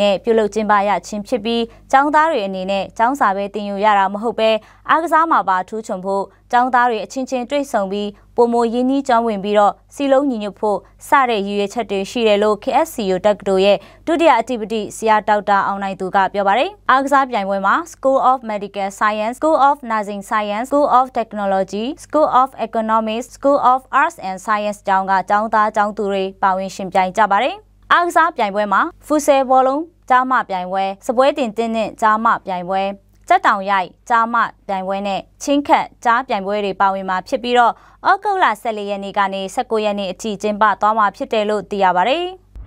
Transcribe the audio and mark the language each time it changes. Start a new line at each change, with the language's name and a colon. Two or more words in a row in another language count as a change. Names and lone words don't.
Burmese: နဲ့ပြုလုပ်ကျင်းပရခြင်းဖြစ်ပြီးကျောင်းသားတွေအနေနဲ့ကျောင်းစာပဲတင်ယူရတာမဟုတ်ပဲအားကစားမှာပါထူးချွန်ဖို့ကျောင်းသားတွေအချင်းချင်းတွေ့ဆုံပြီးပုံမရင်းနှီးကြောင်းဝင် ပြီးတော့စီလုံးညီညွတ်ဖို့စတဲ့ရည်ရွယ်ချက်တွေရှိတယ်လို့ KSCU တက္ကသိုလ်ရဲ့ဒုတိယအဓိပတိဆရာဒေါက်တာအောင်နိုင်သူကပြောပါတယ်။ အားကစားပြိုင်ပွဲမှာ School of Medical Science, School of Nursing Science, School of Technology, School of Economics, School of Arts and Science ကျောင်းကကျောင်းသားကျောင်းသူတွေပါဝင်ရှင်ပြိုင်ကြပါတယ်။အားကစားပြိုင်ပွဲမှာဖူဆယ်ဘောလုံးကြားမပြိုင်ပွဲစပွဲတင်တင်းနဲ့ကြားမပြိုင်ပွဲစက်တောင်ရိုက်ကြားမပြိုင်ပွဲနဲ့ချင်းခတ်ကြားပြိုင်ပွဲတွေပါဝင်မှာဖြစ်ပြီးတော့ဩဂုတ်လ14ရက်နေ့ကနေ19ရက်နေ့အထိကျင်းပသွားမှာဖြစ်တယ်လို့သိရပါတယ်။